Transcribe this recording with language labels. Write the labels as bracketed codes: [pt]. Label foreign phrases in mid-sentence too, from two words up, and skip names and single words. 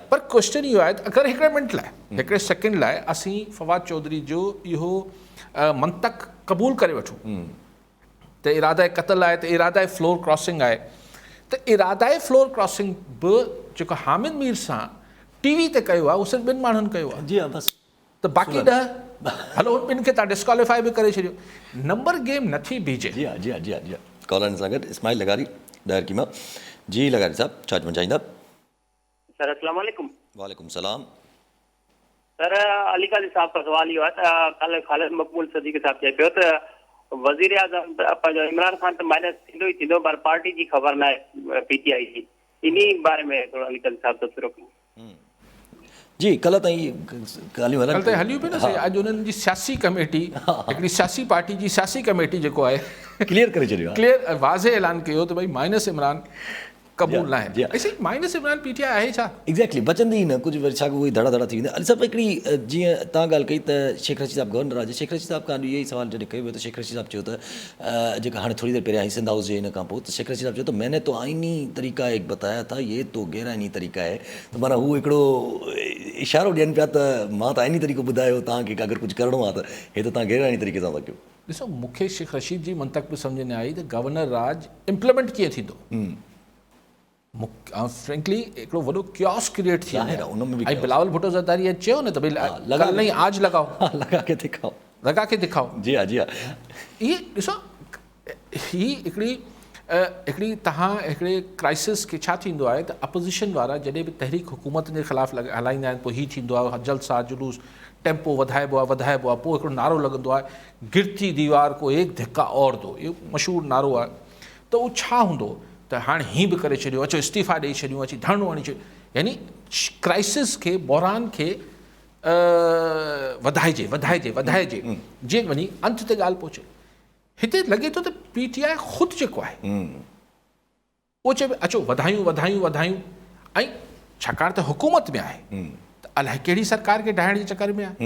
[sd] पर क्वेश्चन इहो आहे त अगरि हिकिड़े मिंट लाइ हिकिड़े सेकेंड लाइ असीं फवाद चौधरी जो इहो मंतक़ क़बूल करे वठूं त इरादा क़त्ल आहे, त इरादा [en] floor crossing [sd] आहे, त इरादा [en] floor crossing [sd] बि जेको हामिद मीर सां TV ते कयो आहे उहो सिर्फ़ु 2 माण्हुनि कयो आहे। जी हा, बसि। त बाक़ी 10 हलो ॿिनि खे तव्हां डिस्क्वालीफाई बि करे छॾियो। [en] number game [sd] नथी बीजे। जी हा, जी हा, जी हा, जी हा। कॉलर सां गॾु इस्माइल लगारी ॾाहिर कीमा। जी लगारी साहब छा चवणु चाहींदा? सर अस्सलाम वालेकुम। वालेकुम सलाम। सर अली काली साहब का सवाल इहो आहे त कल ख़ालिद मक़बूल सदीक़ साहब चए पियो त वज़ीर आज़म पंहिंजो इमरान ख़ान त माइनस थींदो ई थींदो, पर पार्टी जी ख़बर न आहे PTI जी। इन बारे में थोरो अली काली साहब तबसरो कयो। जी कल ताईं ॻाल्हियूं कल ताईं हलियूं पियूं न साईं। अॼु उन्हनि जी सियासी कमेटी हिकिड़ी सियासी पार्टी जी सियासी कमेटी जेको आहे क्लियर करे छॾियो आहे, क्लियर वाज़े ऐलान कयो त भई माइनस इमरान क़बूल न आहे। ऐसे माइनस इमरान PTI आहे छा? एक्ज़ैक्टली बचंदी ई न कुझु, वरी छा उहे धड़ा धड़ा थी वेंदा। अली साहब हिकिड़ी जीअं तव्हां ॻाल्हि कई त शेख रशीद साहब गवर्नर आहे, शेख रशीद साहब खां इहो ई सवाल जॾहिं कयो वियो त शेख रशीद साहब चयो त जेका हाणे थोरी देरि पहिरियां आई सिंध हाउस जे हिन खां पोइ त शेख रशीद साहब चयो त [ur] میں نے تو آئینی طریقہ ایک بتایا تھا، یہ تو غیر آئینی طریقہ ہے. [sd] त माना हू हिकिड़ो इशारो ॾियनि पिया त मां त आइनी तरीक़ो ॿुधायो तव्हांखे की अगरि कुझु करिणो आहे त हे त तव्हां गैर आइनी तरीक़े सां था कयो। ॾिसो मूंखे शेख रशीद जी मंतक़ बि सम्झ न आई त गवर्नर राज इम्प्लीमेंट कीअं थींदो। फ्रेंकली हिकिड़ो वॾो [en] chaos create [sd] थी वियो ऐं बिलावल भुट्टो ज़रदारी चयो न त भई [ur] کل نہیں آج لگاؤ, لگا کے دکھاؤ, لگا کے دکھاؤ. [sd] जी हा, जी हा। इहे ॾिसो ही हिकिड़ी तव्हां हिकिड़े क्राइसिस खे छा थींदो आहे त अपोज़िशन वारा जॾहिं बि तहरीक हुकूमत जे ख़िलाफ़ु हलाईंदा आहिनि, पोइ हीअ थींदो आहे जलसा जुलूस टेम्पो वधाइबो आहे, पोइ हिकिड़ो नारो लॻंदो आहे [ur] گرتی دیوار کو ایک دھکا اور دو, [sd] इहो मशहूरु नारो आहे। त उहो छा हूंदो त हाणे हीअं बि करे छॾियो, अचो इस्तीफ़ा ॾेई छॾियूं, अची धरणो हणी छॾियो, यानी क्राइसिस खे बहरान खे वधाइजे जीअं वञी अंत ते ॻाल्हि पहुचे। हिते लॻे थो त PTI ख़ुदि जेको आहे उहो चए अचो वधायूं ऐं छाकाणि त हुकूमत में आहे त अलाए कहिड़ी सरकार खे ढाइण जे चकर में आहे।